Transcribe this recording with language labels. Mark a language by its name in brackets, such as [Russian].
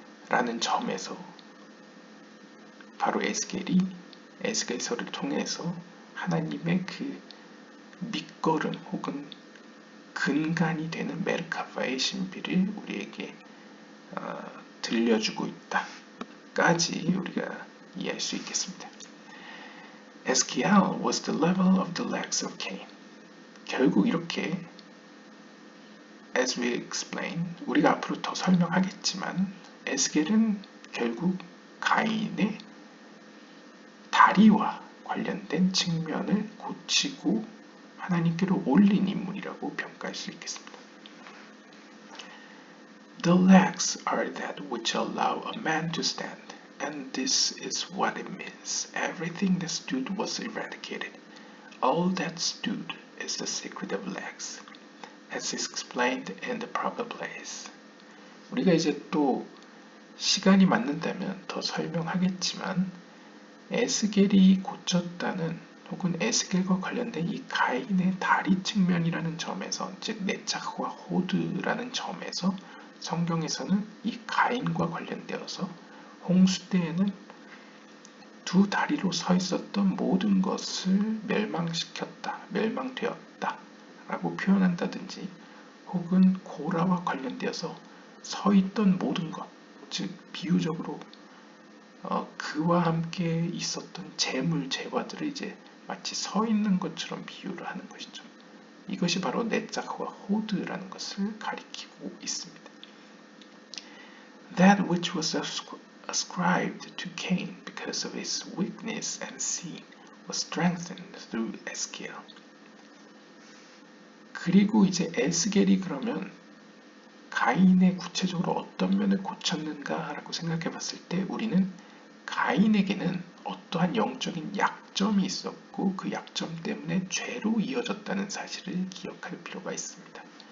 [Korean] 라는 점에서 바로 에스겔서를 통해서 하나님의 그 밑거름 혹은 근간이 되는 메르카바의 신비를 우리에게 들려주고 있다까지 우리가 이해할 수 있겠습니다. [English] Eskiel was the level of the legs of Cain. [Korean] 결국 이렇게 [English] as we explain, [Korean] 우리가 앞으로 더 설명하겠지만 에스겔은 결국 가인의 다리와 관련된 측면을 고치고 하나님께로 올린 인물이라고 평가할 수 있겠습니다. [English] The legs are that which allow a man to stand, and this is what it means. Everything that stood was eradicated. All that stood is the secret of legs, as explained in the proper place. [Korean] 우리가 이제 또 시간이 맞는다면 더 설명하겠지만 에스겔이 고쳤다는 혹은 에스겔과 관련된 이 가인의 다리 측면이라는 점에서 즉 네차흐와 호드라는 점에서 성경에서는 이 가인과 관련되어서 홍수 때에는 두 다리로 서 있었던 모든 것을 멸망시켰다, 멸망되었다 라고 표현한다든지 혹은 고라와 관련되어서 서 있던 모든 것, 즉 비유적으로 그와 함께 있었던 재물, 재화들을 이제 마치 서 있는 것처럼 비유를 하는 것이죠. 이것이 바로 네차흐와 호드라는 것을 가리키고 있습니다. [English] That which was ascribed to Cain because of his weakness and sin was strengthened through Eskiel. [Korean] 그리고 이제 에스겔이 그러면 가인의 구체적으로 어떤 면을 고쳤는가라고 생각해 봤을 때 우리는 가인에게는 어떠한 영적인 약점이 있었고 그 약점 때문에 죄로 이어졌다는 사실을 기억할 필요가 있습니다.